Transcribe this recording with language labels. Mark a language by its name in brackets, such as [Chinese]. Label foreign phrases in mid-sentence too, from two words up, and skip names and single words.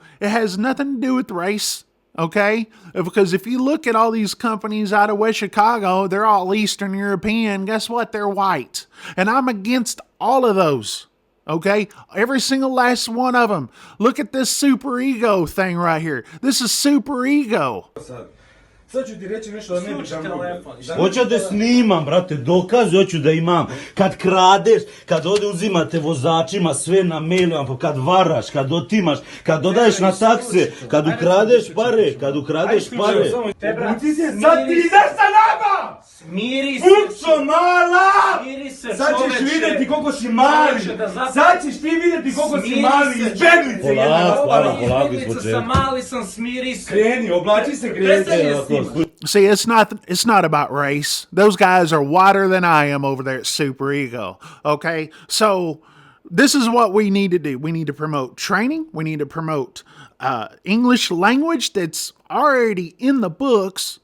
[English] It has nothing to do with race, okay? Because if you look at all these companies out of West Chicago, they're all Eastern European. Guess what? They're white. And I'm against all of those. Okay, every single last one of them. Look at this super ego thing right here. This is super ego. [Bosnian] Sad ću ti reći nešto da ne biš telefon. Hoću da snimam, brate, dokaz hoću da imam. Kad kradeš, kad ovdje uzimate vozačima sve na mailu, kad varaš, kad otimaš, kad dodaješ na takse, kad ukradeš pare, Sad ti ideš sa nama! Smiri se! Puco mala! Smiri se, sad ćeš vidjeti koliko si mali! Sad ćeš ti vidjeti koliko si mali! Izbjeglice jedna! Polako, izbjeglica sam, mali sam, smiri se! Kreni, oblači se, kreni! [English] See, it's not about race. Those guys are whiter than I am over there at Super Ego. Okay? So this is what we need to do. We need to promote training. We need to promote English language that's already in the books.